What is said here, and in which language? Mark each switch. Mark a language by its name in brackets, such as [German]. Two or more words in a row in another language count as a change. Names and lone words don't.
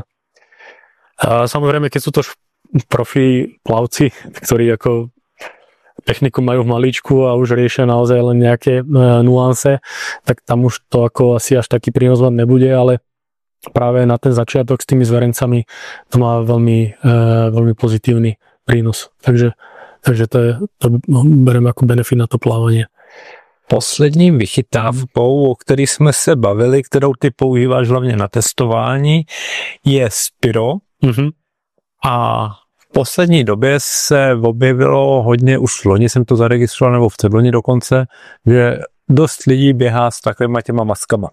[Slovak] Samozrejme, keď sú to profi plavci, ktorí ako techniku majú v malíčku a už riešia naozaj len nejaké nuance, tak tam už to ako asi až taký prínos vám nebude, ale práve na ten začiatok s tými zverencami to má veľmi, veľmi pozitívny prínos. Takže to beriem ako benefit na to plávanie. [Czech] Poslední vychytávkou, o který jsme se bavili, kterou ty používáš hlavně na testování, je Spiro. Mm-hmm. A v poslední době se objevilo hodně, už loni jsem to zaregistroval, nebo v předloni dokonce, že dost lidí běhá s takovýma těma maskama.